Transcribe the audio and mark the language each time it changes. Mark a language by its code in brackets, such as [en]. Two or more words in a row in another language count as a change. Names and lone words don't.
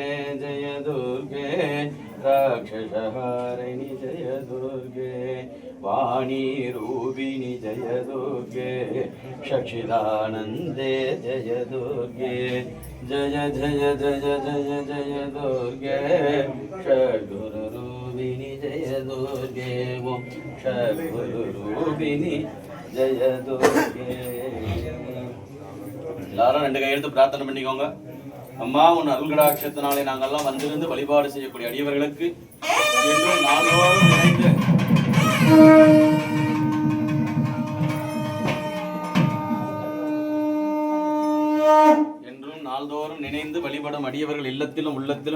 [sa] जय दुर्गे राक्षसहारिणि जय दुर्गे वाणी रूपिणि जय दुर्गे शक्षिदानन्दे जय दुर्गे जय जय जय जय जय दुर्गे षड्गुरुरूपिणि जय दुर्गे ओम षड्गुरुरूपिणि जय दुर्गे [ta] எல்லாரும் ரெண்டு கையெழுத்து பிரார்த்தனை பண்ணிக்கோங்க. அம்மா உன் அருள்கடாட்சத்தினாலே நாங்கெல்லாம் வந்திருந்து வழிபாடு செய்யக்கூடிய அடியவர்களுக்கு என்றும் நாள்தோறும் நினைந்து வழிபடும் அடியவர்கள் இல்லத்திலும் உள்ளத்திலும்